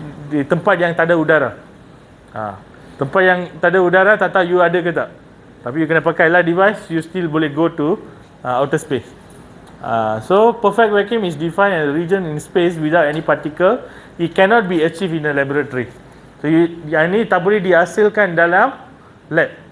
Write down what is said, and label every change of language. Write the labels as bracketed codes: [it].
[ms] Di tempat yang tak ada udara. Tempat yang tak ada udara tak tahu you ada ke tak. Tapi you kena pakailah device, you still boleh [en] go to outer space. So perfect vacuum is defined as a region in space without any particle. It cannot be achieved in a laboratory. [ms] So yang ni tak boleh dihasilkan dalam lab.